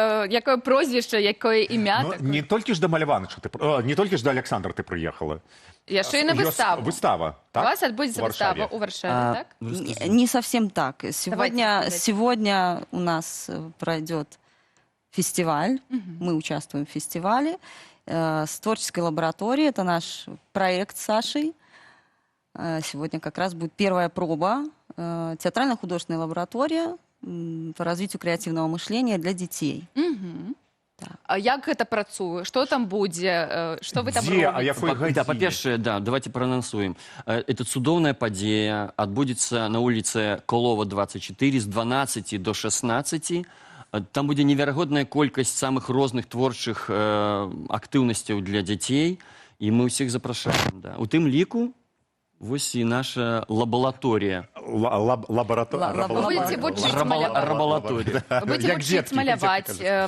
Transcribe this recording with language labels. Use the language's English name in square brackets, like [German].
[Belarusian] Якое прозвішча, якое імя? Не толькі ж да Маляваныча, не толькі ж да Александра ты прыехала. Яшчэ і на выставу. Выстава, так? У вас отбудется выстава у Варшаве, так? [Russian] Не совсем так. Сегодня у нас пройдет фестиваль. Мы участвуем в фестивале с творческой лабораторией. Это наш проект с Сашей. Сегодня как раз будет первая проба. Театрально-художественная лаборатория по развитию креативного мышления для детей. [Belarusian] А як гэта працуе? Што там будзе? Што вы там робіце? Да, па-першае, да, [Russian] давайте проанансуем. [Belarusian] Это цудоўная падзея, адбудзецца на вуліцы Колова 24 з 12 до 16. Там будзе неверагодная колькасць самых розных творчых актыўнасцяў для дзяцей, і мы ўсіх запрашаем. Да. У тым ліку вось і наша лабораторія. Лабораторія. Вы будете вучыць маляваць. Вы будете вучыць маляваць.